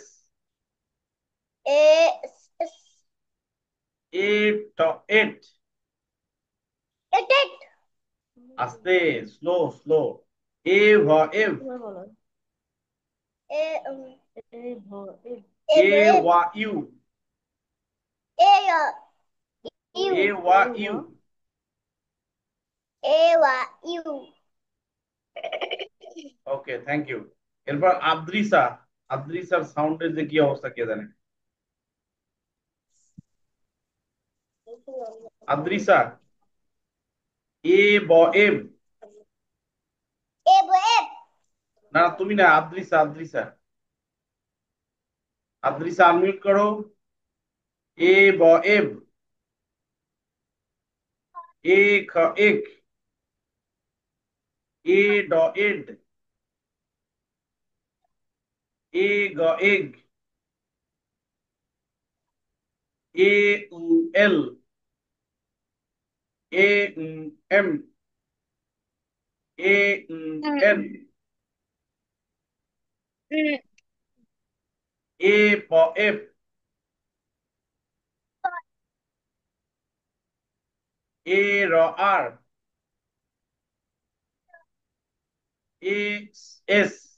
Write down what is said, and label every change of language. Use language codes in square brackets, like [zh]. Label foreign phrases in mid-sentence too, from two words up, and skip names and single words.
[en] e, s, এ ট এট। et, et, আস্তে, slow slow. এ ভ এভ, e, এ eb, eb, ওয়া ইউ, e, এ u, ওয়া ইউ। e, wa, u, [bn] ওকে, [en] thank you. [bn] এরপর আদ্রিসা। আদ্রিসার সাউন্ডের যে কি অবস্থা কে জানে। আদ্রিসা, এ ব এব। eb, eb, না না, তুমি না, আদ্রিসা, আদ্রিসা। আদ্রিসা আনমিউট করো। এ ব এব, এ খ এক, এ ড এড, এ গ এগ, এ উ এল, এ এম, এ এন, এ প এফ, এ র আর, এ এস,